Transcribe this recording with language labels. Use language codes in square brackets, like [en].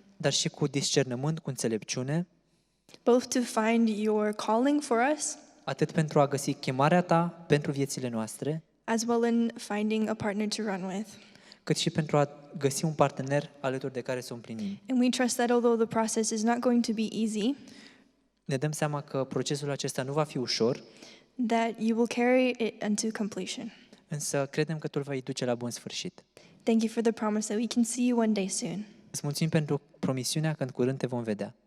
[ro] dar și cu discernământ, cu înțelepciune, [en] both to find your calling for us, [ro] atât pentru a găsi chemarea ta pentru viețile noastre, [en] as well in finding a partner to run with. [ro] cât și pentru a găsi un partener alături de care să o împlinim. [en] And we trust that although the process is not going to be easy, [ro] Ne dăm seama că procesul acesta nu va fi ușor, [en] that you will carry it unto completion. [ro] însă credem că tu îl vei duce la bun sfârșit. [en] Thank you for the promise that we can see you one day soon. [ro] Îți mulțumim pentru promisiunea că în curând te vom vedea.